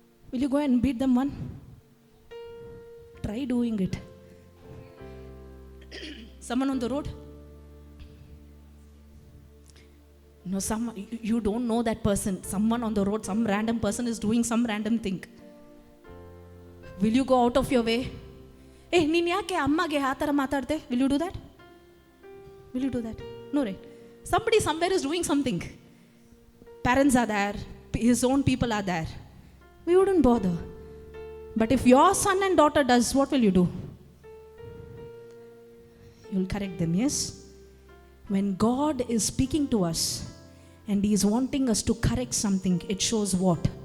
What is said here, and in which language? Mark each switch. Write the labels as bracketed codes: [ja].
[en] Will you go and beat them one? Try doing it. Someone on the road? No, you don't know that person. Someone on the road, some random person is doing some random thing. Will you go out of your way? [kn] Hey, ನೀನು ಯಾಕೆ ಅಮ್ಮಗೆ ಆ ಥರ ಮಾತಾಡ್ದೆ? [en] Will you do that? Will you do that? No, right? Somebody somewhere is doing something. Parents are there. His own people are there. We wouldn't bother. But if your son and daughter does, what will you do? You'll correct them, yes? When God is speaking to us and He is wanting us to correct something, it shows what?